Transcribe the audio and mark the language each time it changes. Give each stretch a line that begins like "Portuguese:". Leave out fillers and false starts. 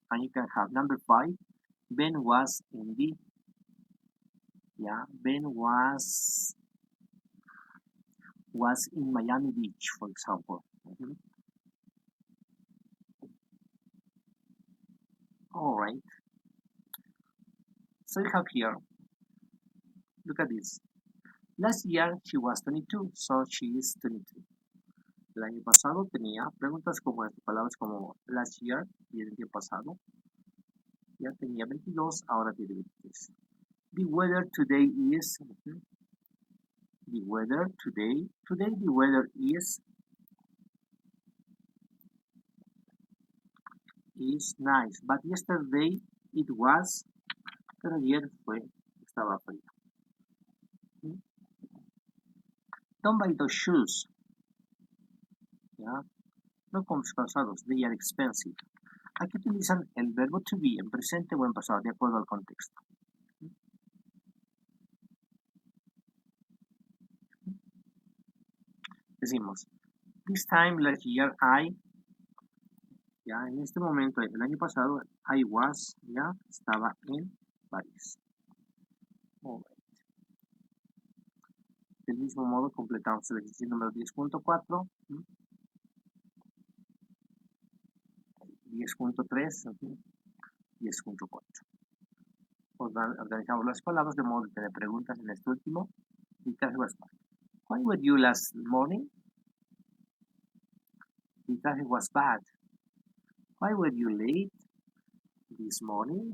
English: And you can have number 5. Ben was in the Ben was in Miami Beach, for example. All right. So you have here, look at this. Last year she was 22, so she is 23.
Spanish: El año pasado tenía preguntas como estas, palabras como
English: last year,
Spanish: y el año pasado. Ya tenía 22, ahora tiene 23.
English: The weather today is, the weather today the weather is nice, but yesterday it was,
Spanish: pero ayer estaba frío.
English: Don't buy those shoes.
Spanish: No compres calzados,
English: they are expensive.
Spanish: Aquí utilizan el verbo to be en presente o en pasado, de acuerdo al contexto. Decimos,
English: this time last year
Spanish: en este momento, el año pasado,
English: I was,
Spanish: estaba en París.
English: Right.
Spanish: Del mismo modo, completamos el ejercicio número 10.4, 10.3, 10.4. Organizamos las palabras de modo de tener preguntas en este último.
English: Why were you last morning? The traffic was bad. Why were you late this morning?